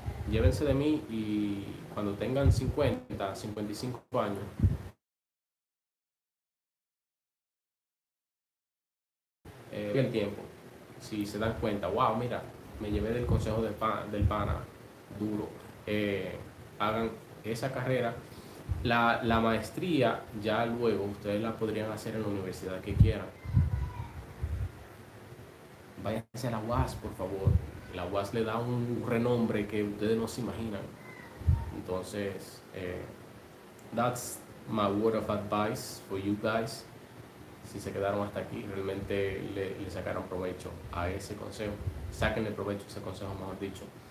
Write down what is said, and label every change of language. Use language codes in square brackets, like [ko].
[es] Llévense de mí y cuando tengan 50, 55 años, el tiempo, si se dan cuenta, wow, mira, me llevé del consejo del pana duro, hagan esa carrera. La maestría ya luego ustedes la podrían hacer en la universidad que quieran. Váyanse a la UAS, por favor. La UAS le da un renombre que ustedes no se imaginan. [en] Entonces, that's my word of advice for you guys. [es] Si se quedaron hasta aquí, realmente le sacaron provecho a ese consejo. Sáquenle provecho a ese consejo, mejor dicho.